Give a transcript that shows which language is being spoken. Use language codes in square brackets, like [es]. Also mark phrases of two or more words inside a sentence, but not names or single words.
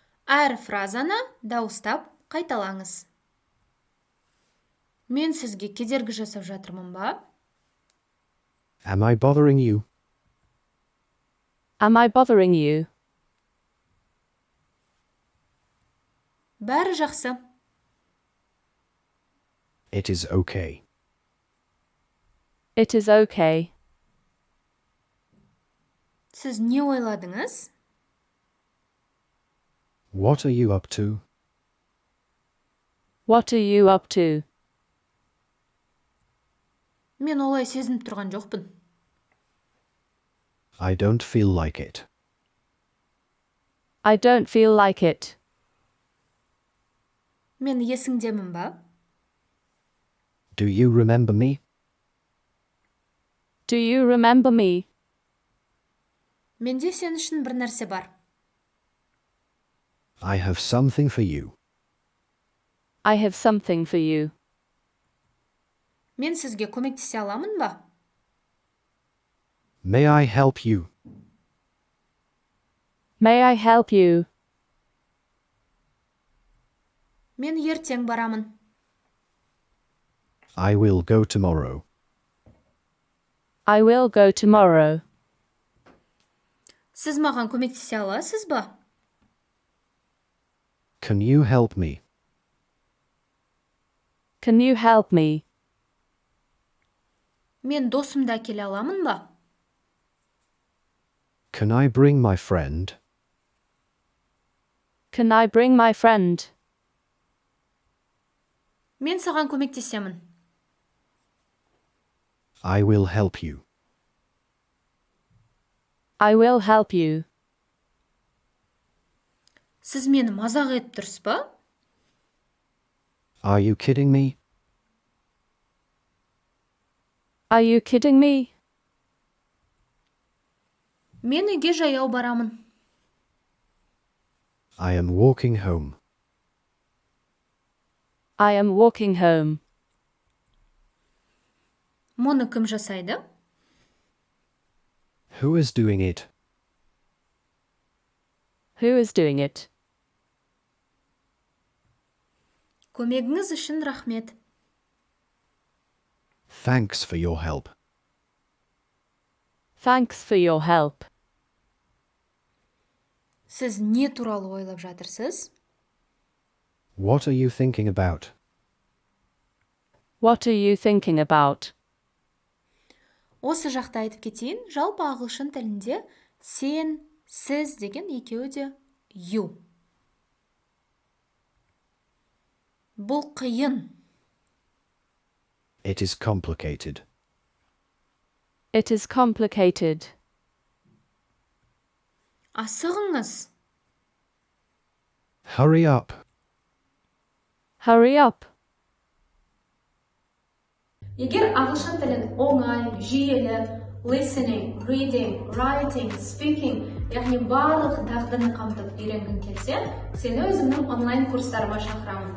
[kk] Әр фразаны дауыстап қайталаңыз. Мен сізге кедергі жасап жатырмын ба? [en] Am I bothering you? Am I bothering you? [kk] Бәрі жақсы. [en] It is okay. It is okay. [kk] Сіз не ойладыңыз? [en] What are you up to? What are you up to? [kk] Мен олай сезініп тұрған жоқпын. [en] I don't feel like it. I don't feel like it. [kk] Мен есіңдемін ба? [en] Do you remember me? Do you remember me? [kk] Менде сен үшін бір нәрсе бар. [en] I have something for you. I have something for you. [kk] Мен сізге көмектесе аламын ба? [en] May I help you? May I help you? [kk] Мен ертең барамын. [en] I will go tomorrow. I will go tomorrow. [kk] Сіз маған көмектесе аласыз ба? [en] Can you help me? Can you help me? [kk] Мен досымды әкеле аламын ба? [en] Can I bring my friend? Can I bring my friend? [kk] Мен саған көмектесемін. [en] I will help you. I will help you. [kk] Сіз мені мазақ етіп тұрсыз ба? [en] Are you kidding me? Are you kidding me? [kk] Мен үйге жаяу барамын. [en] I am walking home. I am walking home. [kk] Мұны кім жасайды? [en] Who is doing it? Who is doing it? [kk] Көмегіңіз үшін рахмет. [en] Thanks for your help. Thanks for your help. [kk] Сіз не туралы ойлап жатырсыз? [en] What are you thinking about? What are you thinking about? [kk] Осы жақта айтып кетейін, жалпы ағылшын тілінде сен, сіз деген екеуі де you. Бұл қиын. [en] It is complicated. It is complicated. [kk] Асығыңыз. [en] Hurry up. Hurry up. [kk] Егер ағылшын тілін оңай, жүйелі, [en] listening, reading, writing, speaking, [kk] яғни барлық дағдыны қамтып үйренгің келсе, сені өзімнің онлайн курстарыма шақырамын.